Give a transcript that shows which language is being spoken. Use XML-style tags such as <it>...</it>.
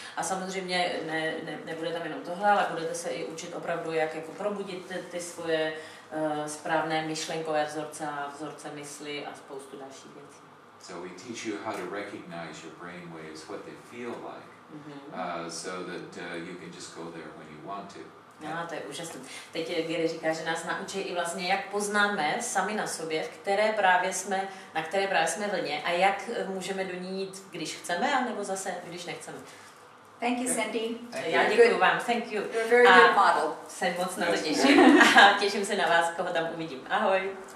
<cs>A samozřejmě nebude tam jenom tohle, ale budete se i učit opravdu, jak jako probudit ty svoje správné myšlenkové vzorce a vzorce mysli a spoustu dalších věcí.</cs> <en>So we teach you how to recognize your brainwaves, what they feel like, so that you can just go there when you want to.</en> <cs>No, to je úžasné. Teď Gary říká, že nás naučí i vlastně, jak poznáme sami na sobě, na které právě jsme vlně a jak můžeme do ní jít, když chceme, anebo zase, když nechceme.</cs> <en>Thank you, Sandy.</en> <cs>Já děkuji vám,</cs> <en>thank you. You're a very good model.</en> <cs>Jsem moc na to těším a těším se na vás, koho tam uvidím. Ahoj.</cs>